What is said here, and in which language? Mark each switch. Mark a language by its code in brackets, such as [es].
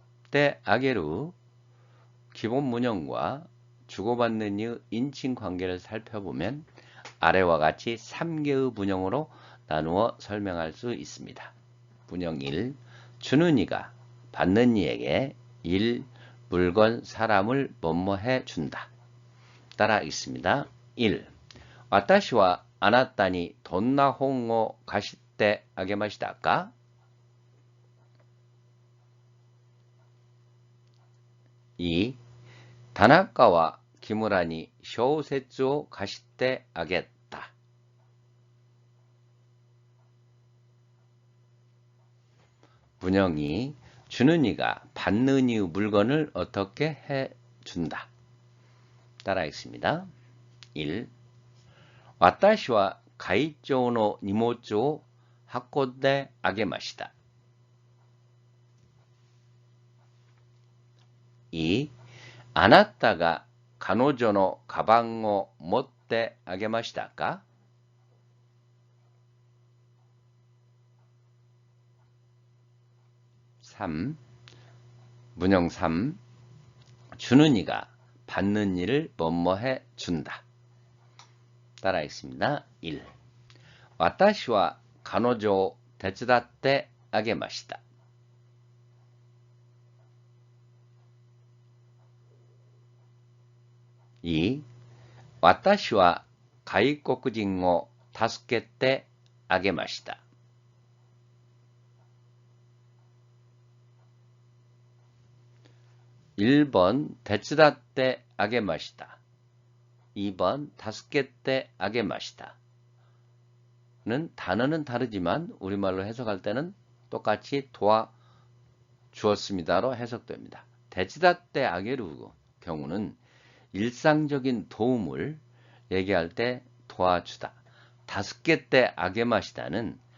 [ko] 때 아게르 기본 문형과 주고받는 이의 인칭관계를 살펴보면 아래와 같이 3개의 문형으로 나누어 설명할 수 있습니다. 문형 1. 주는 이가 받는 이에게 일, 물건, 사람을 뭐뭐해 준다. 따라 읽습니다. 1. [ja] 私はあなたにどんな本を貸してあげましたか? 2. 田中は木村に小説を貸してあげた. [ko] 문형 2. 주는 이가 받는 이의 물건을 어떻게 해준다. 따라 읽습니다. 1. [ja] 私は会長の荷物を運んであげました. 2. あなたが彼女のカバンを持ってあげましたか? [ko] 3. 문형 3. 주는 이가 받는 일을 뭐뭐해 준다. 따라 읽습니다. 1. [ja] 私は彼女を手伝ってあげました. 2. 私は外国人を助けてあげました. 1번 手伝ってあげました. 2번 助けてあげました. [ko] 는 단어는 다르지만 우리말로 해석할 때는 똑같이 도와주었습니다로 해석됩니다. 데치다떼 아게루 경우는 일상적인 도움을 얘기할 때 도와주다. 다스케떼 아게마시다는